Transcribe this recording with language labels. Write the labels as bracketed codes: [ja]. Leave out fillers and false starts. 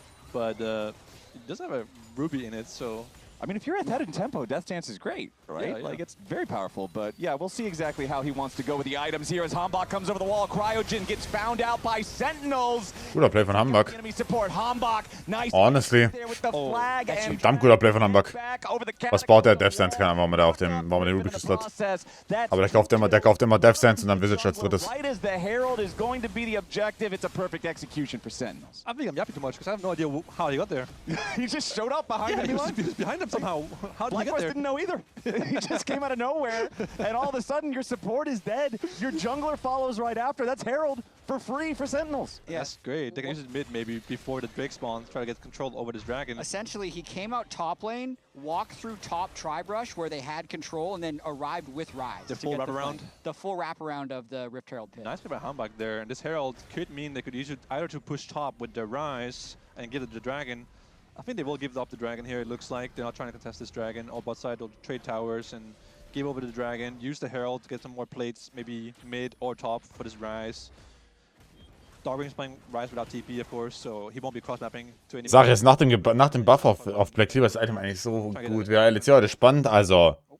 [en] But he does have a Ruby in it, so... I mean, if you're at that in tempo, Death Dance is great, right? Like, it's very powerful. But yeah, we'll see exactly how he wants to go with the items here as Hambach comes over the wall. Cryogen gets found out by Sentinels. [de] Guter Play von Hambach. [en] Enemy support. Hambach, nice. Honestly. There with the flag and [de] Verdammt guter Play von Hambach. [en] back over the [de] Was baut der? Death Sense? Keine Ahnung, warum er da auf dem, warum er den Ruby geschüttelt hat. Aber der kauft immer Death Sense und dann Visage als drittes. [en] Right as the Herald is going to be the objective, it's a perfect execution for Sentinels. I think I'm yapping too much because I have no idea how he got there. He just showed up behind him. He was behind him somehow. How did he get there? Didn't know either. He just came out of nowhere, and all of a sudden your support is dead. Your jungler follows right after. That's Herald for free for Sentinels. Yeah. That's great. They can use it mid maybe before the Drake spawns, try to get control over this dragon. Essentially, he came out top lane, walked through top Tribrush where they had control, and then arrived with Ryze. The full wraparound? The full wraparound of the Rift Herald pit. Nice play by Hambach there. And this Herald could mean they could use it either to push top with the Ryze and give it the dragon. I think they will give up the dragon here, it looks like. They're not trying to contest this dragon. Or bot side, they'll trade towers and give over the dragon. Use the Herald to get some more plates, maybe mid or top for this Ryze. Darwin's playing Ryze without TP, of course, so he won't be cross-mapping to any... [de] Sag jetzt, nach dem Buff auf Black Cleaver ist das Item eigentlich so gut. Wäre LCS heute spannend, also...